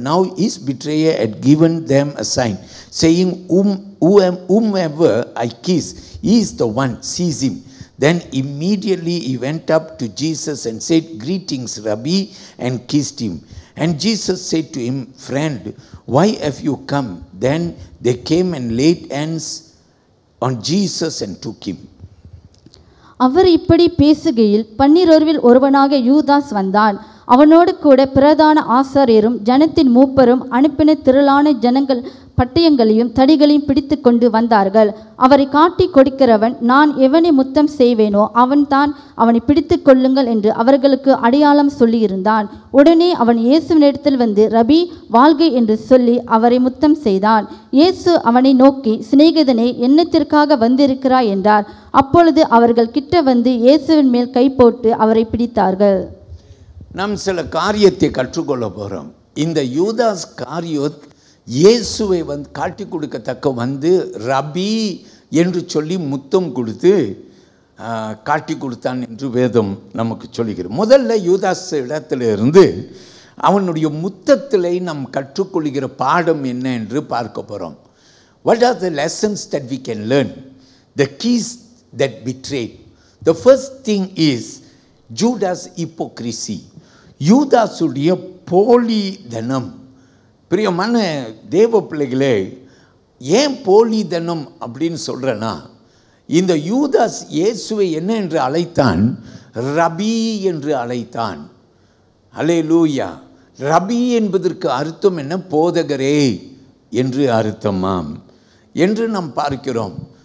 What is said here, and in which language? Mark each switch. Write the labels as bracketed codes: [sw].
[en] Now his betrayer had given them a sign, saying, whomever I kiss, he is the one, seize him. Then immediately he went up to Jesus and said, Greetings, Rabbi, and kissed him. And Jesus said to him, Friend, why have you come? Then they came and laid hands on Jesus and took him. [ta] அவர் இப்படி பேசுகையில் 12 ஒருவனாக யூதாஸ் வந்தான். அவனோடு கூட பிரதான ஆசாரியரும் ஜனத்தின் மூப்பரும் அனுப்பின திரளான ஜனங்கள் பட்டயங்களையும் தடிகளையும் பிடித்து கொண்டு வந்தார்கள். அவரை காட்டி கொடுக்கிறவன், நான் எவனை முத்தம் செய்வேனோ அவன்தான், அவனை பிடித்து கொள்ளுங்கள் என்று அவர்களுக்கு அடையாளம் சொல்லியிருந்தான். உடனே அவன் இயேசுவினிடத்தில் வந்து, ரபி, வாழ்க என்று சொல்லி அவரை முத்தம் செய்தான். இயேசு அவனை நோக்கி, சிநேகிதனே, என்னத்திற்காக வந்திருக்கிறாய் என்றார். அப்பொழுது அவர்கள் கிட்ட வந்து இயேசுவின் மேல் கை போட்டு அவரை பிடித்தார்கள். நாம் சில காரியத்தை கற்றுக்கொள்ள போகிறோம். இந்த யூதாஸ் காரியோத் இயேசுவை காட்டி கொடுக்கத்தக்க வந்து ரபி என்று சொல்லி முத்தம் கொடுத்து காட்டி கொடுத்தான் என்று வேதம் நமக்கு சொல்லுகிறது. முதல்ல யூதாஸ் இடத்திலிருந்து அவனுடைய முத்தத்திலே நாம் கற்றுக்கொள்கிற பாடம் என்ன என்று பார்க்க போகிறோம். [en] What are the lessons that we can learn? The keys that betrayed. The first thing is Judas' hypocrisy. [ta] யூதாசுடைய போலி தனம். பிரியமான தேவ பிள்ளைகளே, ஏன் போலி தனம் அப்படின்னு சொல்கிறேன்னா, இந்த யூதாஸ் இயேசுவை என்ன என்று அழைத்தான்? ரபி என்று அழைத்தான். அல்லேலூயா. ரபி என்பதற்கு அர்த்தம் என்ன? போதகரே என்று அர்த்தமாம் என்று நாம் பார்க்கிறோம்.